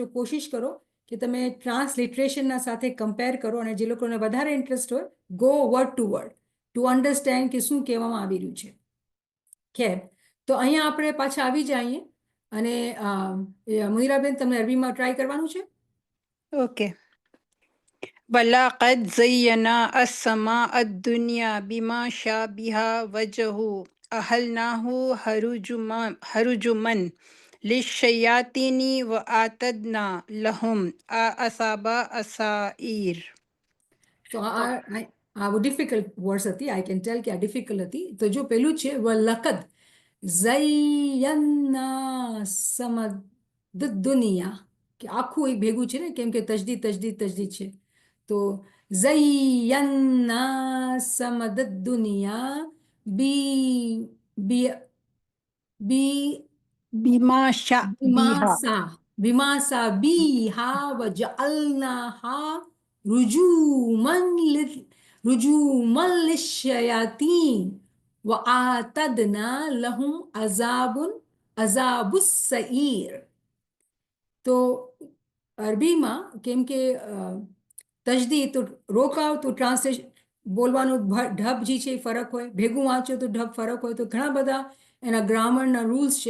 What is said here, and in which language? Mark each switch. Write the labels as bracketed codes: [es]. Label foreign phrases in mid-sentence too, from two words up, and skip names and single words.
[gu] કોશિશ કરો કે તમે ટ્રાન્સલિટરેશનના સાથે કમ્પેર કરો, અને જે લોકોને વધારે ઇન્ટરેસ્ટ હોય [en] go word to word to understand [gu] કે શું કહેવામાં આવી રહ્યું છે. ખેર, તો અહીંયા આપણે પાછા આવી જઈએ, અને મુનિરાબેન તમને અરબીમાં ટ્રાય કરવાનું છે. ઓકે. [ar] ولقد زينا السماء الدنيا بما شابه وجهه أهلناه هرجما للشياطين وأعتدنا لهم أصحاب السعير. [gu] તો આ [en] difficult words [gu] હતી, [en] I can tell [gu] કે આ ડિફિકલ્ટ હતી. તો જો પેલું છે [ar] ولقد زينا السماء الدنيا, [gu] કે આખું એક ભેગું છે ને, કેમ કે તજદીદ તજદીદ તજદીદ છે. [ar] તો زينا السماء الدنيا ب ب ب بما شابه بماسا بيها وجعلناها رجوما للشياطين وَآتَدْنَا لَهُمْ عذاب السعير. [gu] તો અરબીમાં કેમ કે તજદી તો રોકાવ તો ટ્રાન્સલેશન બોલવાનું ઢબ જે છે એ ફરક હોય, ભેગું વાંચો તો ઢબ ફરક હોય, તો ઘણા બધા એના ગ્રામરના રૂલ્સ છે.